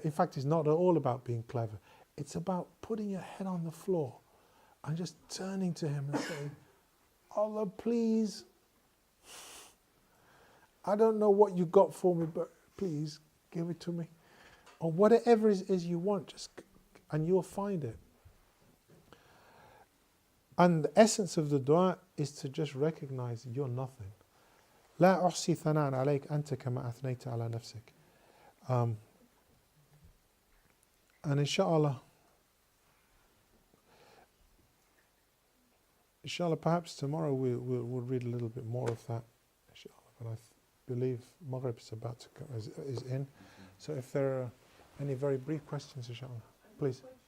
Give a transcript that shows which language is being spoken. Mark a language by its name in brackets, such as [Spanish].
[English] In fact, it's not at all about being clever. It's about putting your head on the floor and just turning to him and saying, Allah, please, I don't know what you got for me, but please give it to me. Or whatever it is you want, and you'll find it. And the essence of the dua is to just recognize you're nothing. [Arabic] لا أحصي ثناء عليك أنت كما أثنيت على نفسك. [English] And inshallah, perhaps tomorrow we'll read a little bit more of that. Inshallah, but I believe Maghrib is about to is in. So if there are any very brief questions, inshallah, please.